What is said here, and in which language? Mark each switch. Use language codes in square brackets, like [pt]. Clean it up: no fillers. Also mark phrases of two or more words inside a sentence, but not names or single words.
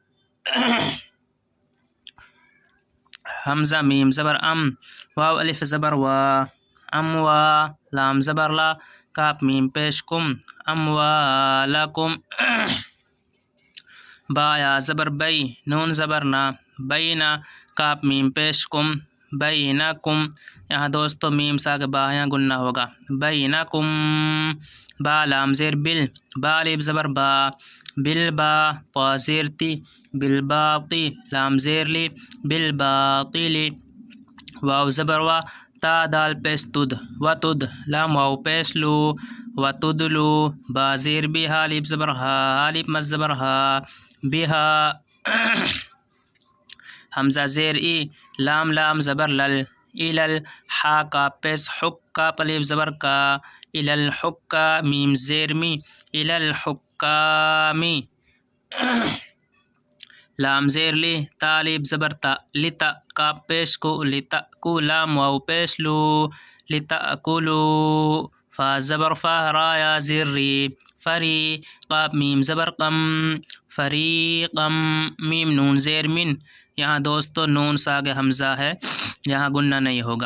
[ur] حمزہ میم زبر ام، واو الف زبر وا، اموا، لام زبر لا، کاف میم پیش کم، اموالکم، با یا زبر بئی، نون زبر نا، بینا، کاف میم پیش کم، بینکم، یہاں دوستو میم ساگ با یہاں گنہ ہوگا، بینکم، با لام زیر بل، با الف زبر با، بالبا، طا زیر تی، بالباطی، لام زیر لی، بالباطلی، واو زبر وا، تا دال پیش تد، وتد، لام واو پیش لو، وتدلو، با زیر بی، ہا الف زبر ہا، الف مد زبر ہا، بہا، حمزہ زیر ای، لام زبر لل، الل، ہا کاف پیش حک، کاف الف زبر کا، الالحکا، میم زیر می، الالحکامی، لام زیر لی، تا الف زبر تا، لتا، کاف پیش کو، لتأکو، لام واو پیش لو، لتأکلو، فا زبر فا، را یا زیر ری، فری، قاف میم زبر قم، فریقم، میم نون زیر من، یہاں دوستو نون ساگ حمزہ ہے، یہاں گنہ نہیں ہوگا۔